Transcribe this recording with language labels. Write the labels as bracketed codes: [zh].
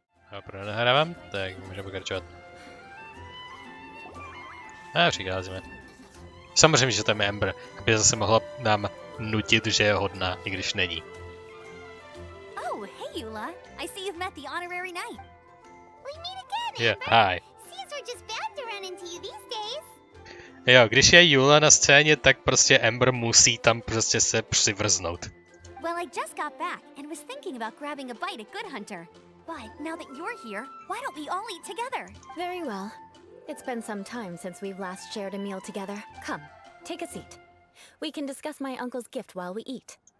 [cs] A pro nahrávám, tak můžeme pokračovat. A přicházíme. Samozřejmě, že tam je Amber, aby zase mohla nám nutit, že je hodná, i když není. [en] Oh, hey Eula. I see you've met the honorary knight. We meet again, Yeah, Amber! hi. Seems we're just bound to run into you these days. [cs] Jo, když je Eula na scéně, tak prostě Amber musí tam prostě se přivrznout. [en] Well, I just got back and was thinking about grabbing a bite at Good Hunter. But now that you're here, why don't we all eat together? Very well. It's been some time since we've last shared a meal together. Come, take a seat. We can discuss my uncle's gift while we eat.